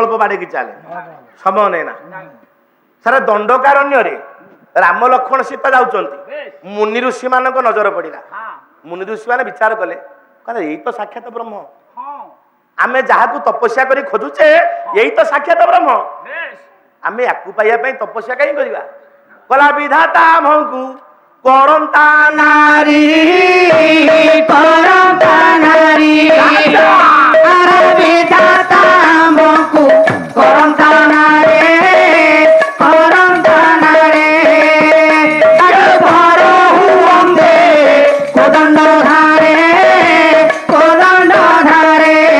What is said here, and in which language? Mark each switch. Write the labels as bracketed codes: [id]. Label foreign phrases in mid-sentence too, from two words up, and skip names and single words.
[or] ବାଡେଇକି ଚାଲେ ସମୟ ନେଇ ନା ସାରା ଦଣ୍ଡକାରଣ୍ୟରେ ରାମ ଲକ୍ଷ୍ମଣ ସୀତା ଯାଉଛନ୍ତି ମୁନି ଋଷି ମାନଙ୍କ ନଜର ପଡିଲା ମୁନି ଋଷି ମାନେ ବିଚାର କଲେ କହିଲେ ଏଇ ତ ସାକ୍ଷାତ ବ୍ରହ୍ମ ଆମେ ଯାହାକୁ ତପସ୍ୟା କରି ଖୋଜୁଛେ ଏଇ ତ ସାକ୍ଷାତ ବ୍ରହ୍ମ ଆମେ ୟାକୁ ପାଇବା ପାଇଁ ତପସ୍ୟା କାହିଁ କରିବା କଲା ବିଧାତା ଆମକୁ କରନ୍ତା ନାରୀ କରନ୍ତା ନାରୀ ଆରେ ବିଧାତା ଆମକୁ କରନ୍ତା ନାରୀ କରନ୍ତା ନାରୀ ଆରେ ବଡ଼ ହୁୟନ୍ଦେ କୋଦଣ୍ଡ ଧାରେ କୋଦଣ୍ଡ ଧାରେ কোদণ্ড ধারে